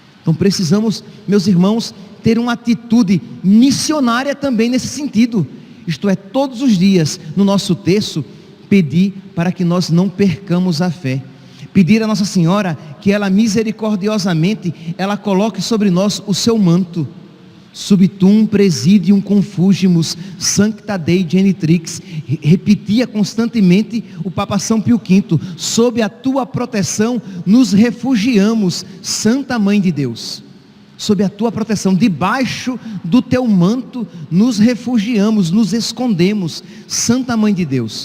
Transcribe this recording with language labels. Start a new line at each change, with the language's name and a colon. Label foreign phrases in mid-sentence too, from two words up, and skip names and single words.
Portuguese: Então precisamos, meus irmãos, ter uma atitude missionária também nesse sentido. Isto é, todos os dias, no nosso terço, pedir para que nós não percamos a fé. Pedir a Nossa Senhora que ela misericordiosamente, ela coloque sobre nós o seu manto.
Latin: Subtum presidium confugimus, sancta Dei genitrix.
Portuguese: Repetia constantemente o Papa São Pio V: sob a tua proteção nos refugiamos, Santa Mãe de Deus. Sob a tua proteção, debaixo do teu manto nos refugiamos, nos escondemos, Santa Mãe de Deus.